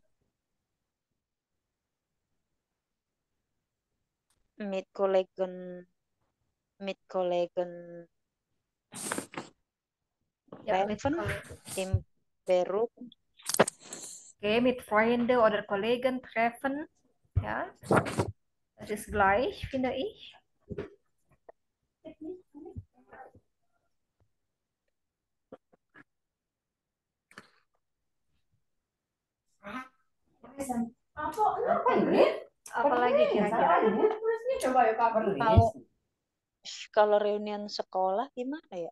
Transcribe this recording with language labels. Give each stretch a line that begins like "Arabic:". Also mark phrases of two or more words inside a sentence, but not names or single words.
German: Mit Kollegen Ja, mit treffen Kollegen. im Beruf. Okay, mit Freunden oder Kollegen treffen. Ja, das ist gleich, finde ich.
Indonesian: Apalagi kira-kira? Kalau reunian sekolah gimana ya?